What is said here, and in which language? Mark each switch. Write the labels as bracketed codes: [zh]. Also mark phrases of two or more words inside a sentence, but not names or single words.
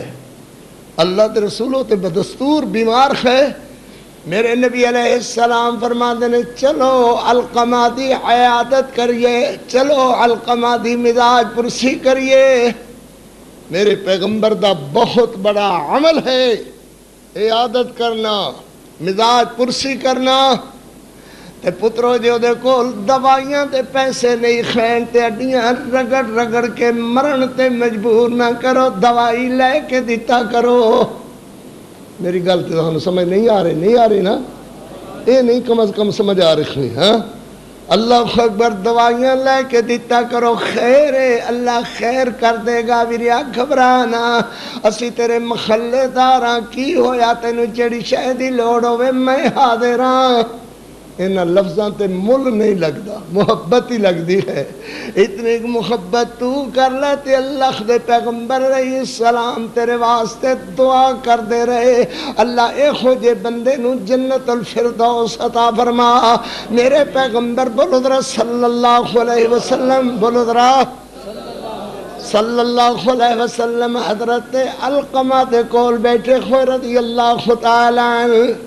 [pa] اللہ کے رسولوں تے بدستور بیمار ہے [ur] میرے نبی علیہ السلام فرماتے ہیں [pa] چلو علقمہ دی عیادت کریے چلو علقمہ دی مزاج پرسی کریے میرے پیغمبر دا بہت بڑا عمل ہے عیادت کرنا مزاج پرسی کرنا تے پترو جو دیکھو دوائیاں تے پیسے نہیں خین تے اڈیاں رگڑ کے مرن تے مجبور نہ کرو دوائی لے کے دیتا کرو میری گل تے تھانوں سمجھ نہیں آ رہی نا اے نہیں کم از کم سمجھ آ رہی ہاں اللہ اکبر دوائیاں لے کے دیتا کرو خیر ہے اللہ خیر کر دے گا ویریا گھبرانا اسی تیرے مخلے داراں کی ہویا تینوں جڑی شے دی لوڑ ہوے میں حاضر ہاں انہاں لفظاں تے مل نہیں لگدا محبت ہی لگدی ہے اتنی محبت تو کر لے تے اللہ دے پیغمبر [ar] علیہ السلام [pa] تیرے واسطے دعا کر دے رہے اللہ اے ہو جے بندے نو جنت الفردوس عطا فرما میرے پیغمبر بولو ذرا [ar] صلی اللہ علیہ وسلم [pa] بولو ذرا [ar] صلی اللہ علیہ وسلم [pa] حضرت علقمہ دے کول بیٹھے ہوئے [ar] رضی اللہ تعالی عنہ